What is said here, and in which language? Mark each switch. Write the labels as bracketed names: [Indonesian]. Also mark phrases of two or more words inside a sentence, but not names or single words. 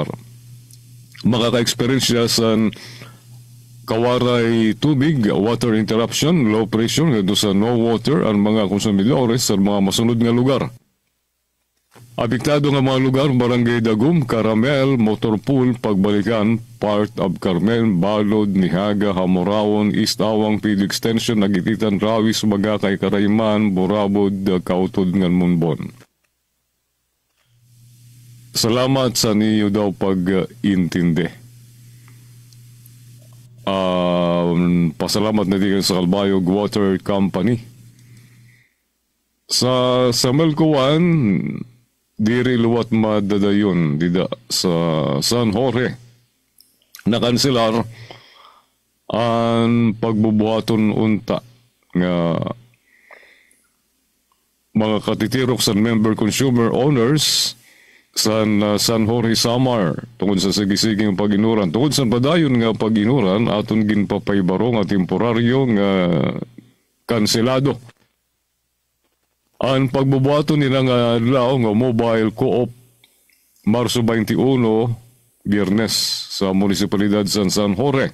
[Waray] Makaka-experience siya sa kawaray tubig, [English] water interruption, low pressure, [Waray] nga sa [English] no water [Waray] ang mga konsumidores sa mga masunod nga lugar. Apektado nga mga lugar, Barangay Dagum, Caramel, Motorpool, Pagbalikan, part of Carmen, Balod, Nihaga, Hamorawon, East Awang, Pido Extension, Nagititan, Rawis, Magakay, Karayman, Burabod, Kautod, Nganmunbon. Salamat sa niyo daw pag-intindi. Pasalamat na din sa Galbayog Water Company. Sa Melcoan, diri luwat madadayon dida sa San Jorge. Nakanselar ang pagbubuhaton unta nga mga katitirok sa [English] member consumer owners [Waray] San Jorge Samar tungod sa sigisiging paginuran, tungod sa padayon nga paginuran aton ginpapaybaro nga temporaryo nga kanselado ang pagbubuhaton nila nga adlaw nga [English] mobile co-op [Waray] Marso 21 Biyernes sa munisipalidad San Jorge.